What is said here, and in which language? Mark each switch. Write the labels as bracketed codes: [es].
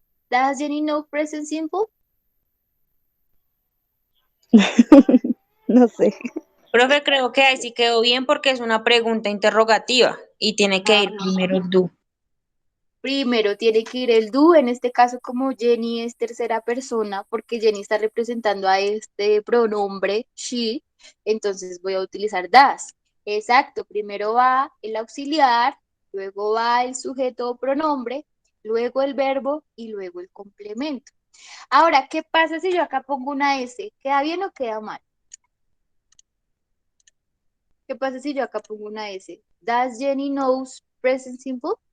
[en] Does Jenny know present simple? [es] No sé. Profe, creo que ahí sí quedó bien porque es una pregunta interrogativa y tiene que ir primero el do. Primero tiene que ir el do, en este caso como Jenny es tercera persona, porque Jenny está representando a este pronombre she, entonces voy a utilizar does. Exacto, primero va el auxiliar, luego va el sujeto o pronombre, luego el verbo y luego el complemento. Ahora, ¿qué pasa si yo acá pongo una S? ¿Queda bien o queda mal? ¿Qué pasa si yo acá pongo una S? [en] Does Jenny knows present simple?